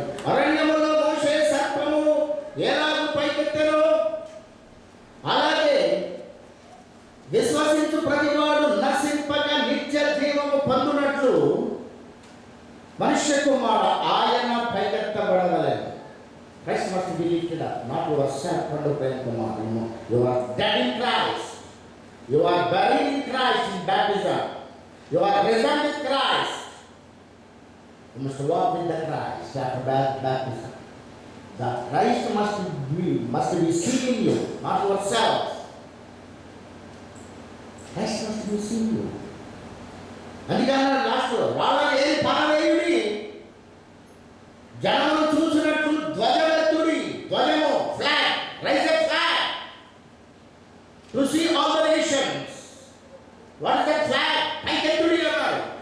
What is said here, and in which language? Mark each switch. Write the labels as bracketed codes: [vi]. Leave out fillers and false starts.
[te] అరణ్యములో మోషే సర్పము ఎలాగూ పైకెత్తెనో అలాగే విశ్వసించు ప్రతివాడు నశింపక నిత్య జీవము పొందునట్లు మనుష్య కుమారుడు ఆయన పైకెత్తబడవలెను. [en] Christ must be lifted up, not yourself, you are dead in Christ. You are buried in Christ in baptism. You are risen with Christ. You must walk with the Christ after baptism. The Christ must be seen in you, not yourself. Christ must be seen in you. [te] అందుకని last వాళ్ళని ఏది పారవేయుడి, జనములు చూసినట్లు ధ్వజమెత్తుడి. [en] ధ్వజము flag, rise a flag to see all the nations. What is that flag? [te] పైకెత్తుడి అన్నారు.